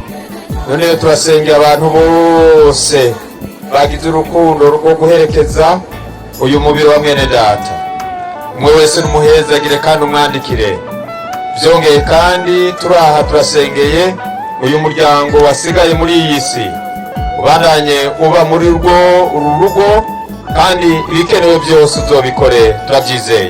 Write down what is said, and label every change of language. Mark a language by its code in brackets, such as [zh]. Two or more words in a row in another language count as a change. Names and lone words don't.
[rn] None turasengera abantu bose bagize urukundo rwo guherekeza uyu mubiri wa mwene data, umwe wese n'umuhezagire kandi umwandikire. Byongeye kandi turaha turasengeye uyu muryango wasigaye muri iyi si, ubandanye uba muri uru rugo kandi ibikenewe byose uzobikore, turabyizeye.